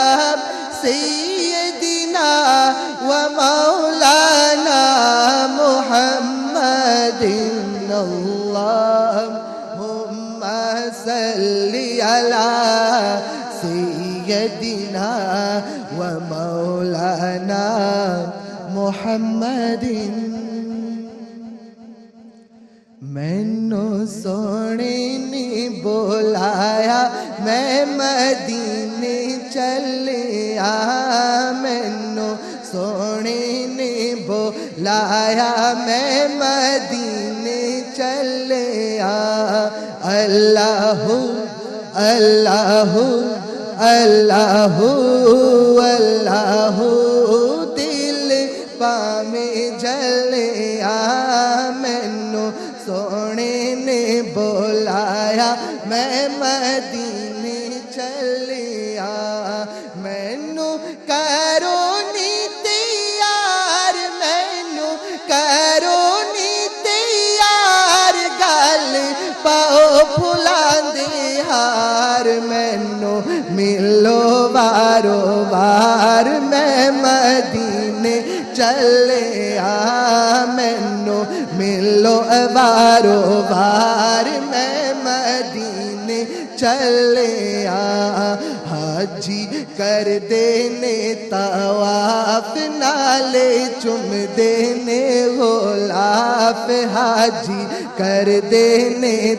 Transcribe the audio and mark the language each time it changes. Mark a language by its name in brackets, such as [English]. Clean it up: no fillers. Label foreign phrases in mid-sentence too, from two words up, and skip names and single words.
[Arabic] سيدنا ومولانا محمد، اللهم صل على سيدنا ومولانا محمد۔ [Punjabi] مینو سونے نے بلایا میں مدینے چلیا، مینو سونے نے بلایا لایا میں مدینے چلیا اللہ اللہ اللہ اللہ دل پامے جلیا مینوں سونے نے بولایا میں مدینے چلیا مینوں کرو نی تیار مینوں کرو نی تیار گل پاؤ پھلاندے ہار مینوں ملو وارو وار میں مدینے چلیا مینوں ملو وارو وار میں مدینے چلیا حاجی کر دینے طواف نالے چم دینے غلاف حاجی کر دینے